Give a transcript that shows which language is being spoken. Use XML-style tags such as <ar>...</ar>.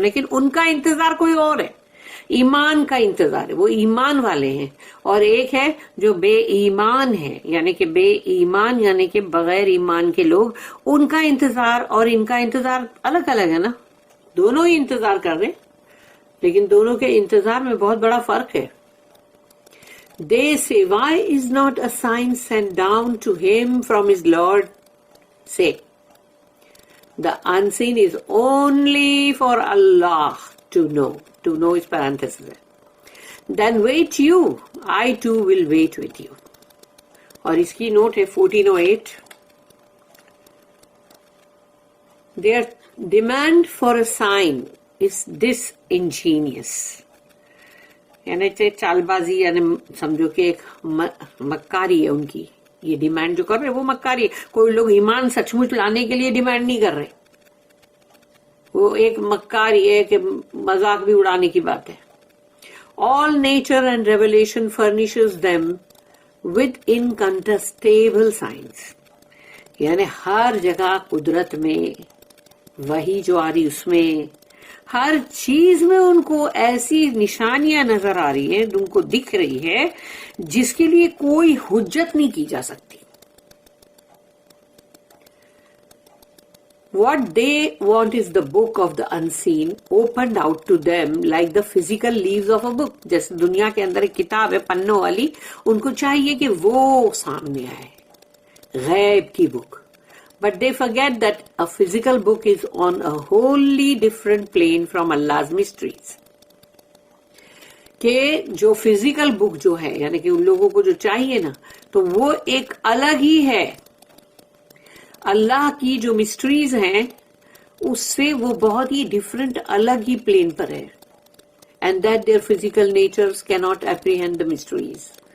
<ur>لیکن ان کا انتظار کوئی اور ہے، ایمان کا انتظار ہے، وہ ایمان والے ہیں. اور ایک ہے جو بے ایمان ہے، یعنی کہ بے ایمان یعنی کہ بغیر ایمان کے لوگ، ان کا انتظار اور ان کا انتظار الگ الگ ہے نا. دونوں ہی انتظار کر رہے، لیکن دونوں کے انتظار میں بہت بڑا فرق ہے.</ur> <en>They say, why is not a sign sent down to him from his Lord? Say, the unseen is only for Allah to know. To know is parenthesis. Then wait you, I too will wait with you.</en> <ur>اور اس کی note ہے 1408.</ur> <en>Their demand for a sign is disingenuous.</en> <ur>یعنی چال بازی، یعنی سمجھو کہ ایک مکاری ہے ان کی. یہ ڈیمانڈ جو کر رہے وہ مکاری ہے. کوئی لوگ ایمان سچ مچ لانے کے لیے ڈیمانڈ نہیں کر رہے، وہ ایک مکاری ہے کہ مذاق بھی اڑانے کی بات ہے.</ur> <en>All nature and revelation furnishes them with incontestable signs.</en> <ur>یعنی ہر جگہ قدرت میں وہی جو آ رہی، اس میں ہر چیز میں ان کو ایسی نشانیاں نظر آ رہی ہیں، ان کو دکھ رہی ہے جس کے لیے کوئی حجت نہیں کی جا سکتی.</ur> <en>What they want is the book of the unseen opened out to them like the physical leaves of a book.</en> <ur>جیسے دنیا کے اندر ایک کتاب ہے پنوں والی، ان کو چاہیے کہ وہ سامنے آئے، غیب کی بک.</ur> <en>But they forget that a physical book is on a wholly different plane from Allah's mysteries.</en> <ur>کہ جو فزیکل بک جو ہے، یعنی کہ ان لوگوں کو جو چاہیے نا، تو وہ ایک الگ ہی ہے. اللہ کی جو مسٹریز ہیں اس سے وہ بہت ہی ڈفرینٹ، الگ ہی پلین پر ہے.</ur> <en>And that their physical natures cannot apprehend the mysteries.</en>